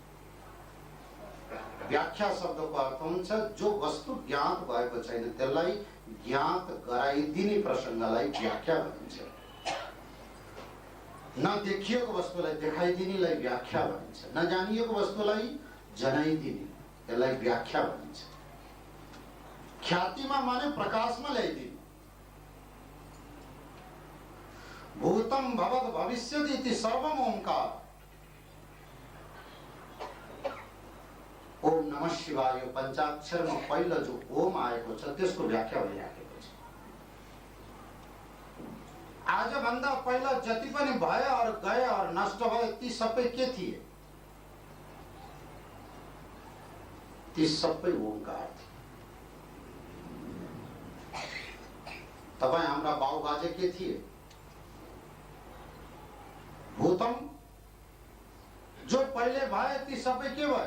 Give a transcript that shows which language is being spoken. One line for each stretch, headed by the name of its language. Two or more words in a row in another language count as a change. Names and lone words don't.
Nepali: व्याख्या शब्दको अर्थ हुन्छ जो वस्तु ज्ञात भएको छैन त्यसलाई ज्ञात गराइदिने प्रसङ्गलाई व्याख्या भनिन्छ। नदेखिएको वस्तुलाई देखाइदिनेलाई व्याख्या भनिन्छ। नजानिएको वस्तुलाई जनाइदिने त्यसलाई व्याख्या भनिन्छ। ख्यातिमा माने प्रकाशमा ल्याइदिनु।
Sanskrit: भूतम भवत् भविष्यति इति सर्वम ओंकार। ओम नमः शिवाय
Nepali: पंचाक्षरमा पहिलो जो ओम आएको छ त्यसको व्याख्या भइराखेको छ। आज भन्दा पहिला जति पनि भए और गए और नष्ट भए ती सबै के थिए? ती सबै ओंकार थिए। तपाईं हाम्रा बाउबाजे के थिए? भूतम। जो पहिले भए ती सबै के भए?